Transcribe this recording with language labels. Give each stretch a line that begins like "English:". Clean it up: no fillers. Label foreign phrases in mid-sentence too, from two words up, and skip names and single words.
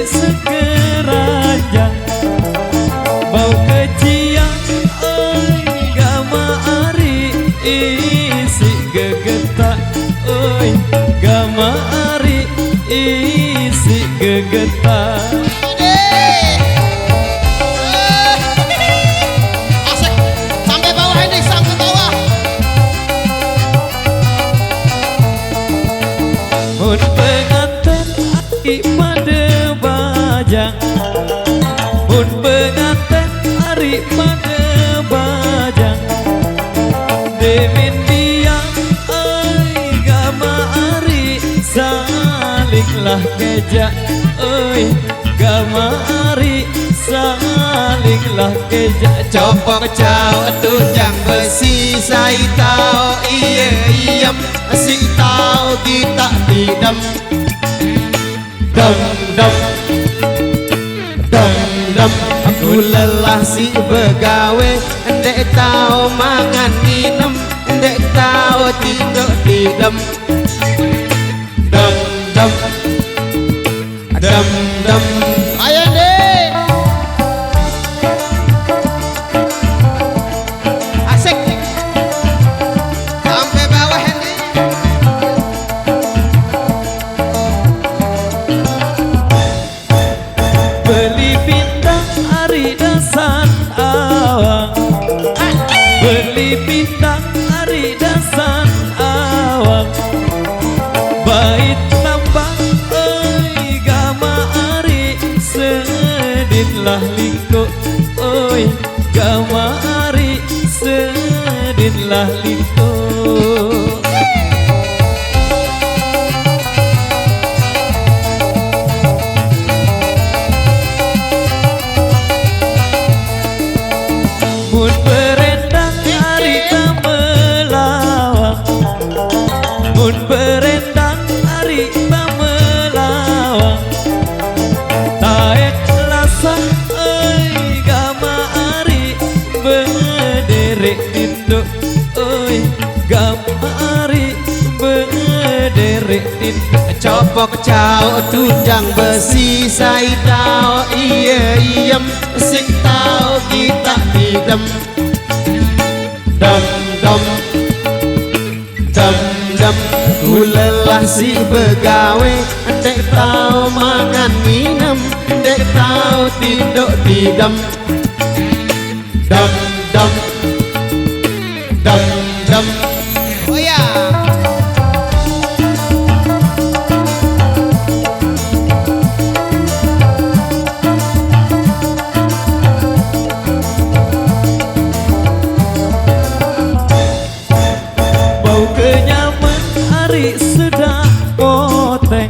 Sasak: sekeranjang bau keciang gama ari isi gegetak oi gama ari isi gegetak. Mun penganten hari pada bajang, mun penganten hari pada bajang, demin biang oi gama ari salinglah kejak oi gama ari salinglah kejak. Copok cau tunjang besi sai tau iye iem si tau kita tidam dam dam dam dam. Aku lelah si begawe ndek tau mangan minum ndek tau tidur tidam dam dam dam dam.
Indonesian: Ayo deh asik sampai bawah ini.
Sasak: Beli bintang hari dasan awang, beli bintang hari dasan awang, bait tambang oi gama ari sedinlah lingkuk oi gama ari sedinlah lingkuk. Mun berendang hari tamelawang, mun berendang hari tamelawang, taek lasah oi gama ari bederek tinduk oi gama ari bederek tinduk. Copok cau tunjang besi sai tau iye iem sing tau kita tidam dam dam dam dam. Ku lelah si begawe ndek tau mangan minum ndek tau tidur tidam dam dam dam dam. Oh ya bau kenyaman hari sedap poteng,